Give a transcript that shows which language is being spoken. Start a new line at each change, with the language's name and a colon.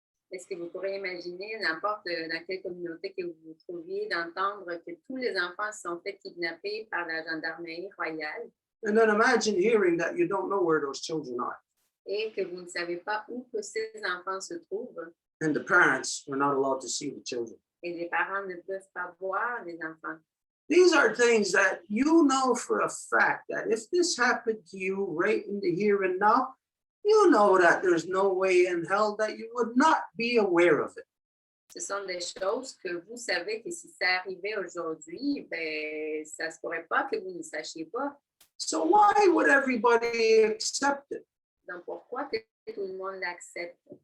French: Est-ce que vous pourrez imaginer, n'importe dans quelle communauté que vous vous trouviez, d'entendre que tous les enfants se sont fait kidnapper par la gendarmerie royale
English: And then imagine hearing that you don't know where those children are.
French: et que vous ne savez pas où que ces enfants se trouvent
English: And the parents were not allowed to see the children.
French: et les parents ne peuvent pas voir les enfants.
English: These are things that you know for a fact that if this happened to you right in the here and now, you know that there's no way in hell that you would not be aware of it.
French: Ce sont des choses que vous savez que si ça arrivait aujourd'hui, ben, ça se pourrait pas que vous ne sachiez pas.
English: So why would everybody accept it?
French: Donc, pourquoi que tout le monde l'accepte?